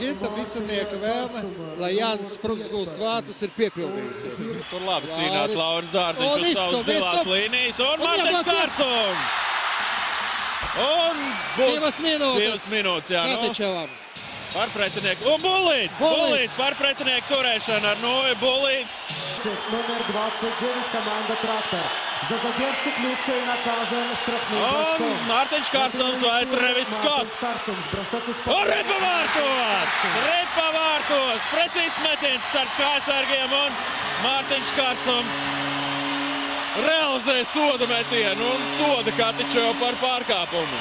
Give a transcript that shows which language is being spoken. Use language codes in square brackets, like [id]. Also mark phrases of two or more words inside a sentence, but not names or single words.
[lv] Ginta Visanieka vēlme, lai Jānis Sprukts gūst vārtus, ir piepildījusies. Tur labi cīnās Lauris Dārziņš uz savas zilās līnijas. Un Martins Kārcums! Un būs 2 minūtes, jā. Čatečevam. Par pretinieku. Un Bulīts! Bulīts par pretinieku turēšanu ar Novi Bulīts. [ru] Номер 29 команда «Трактор». За задержку ключа и наказан штрафным броском. [lv] Un Mārtiņš Kārsons vai Trevis Skots. Un ripa vārtos! Ripa vārtos! Precīzs metiens starp kājsargiem un Mārtiņš Kārsons realizē soda metienu un soda Katičevu par pārkāpumu.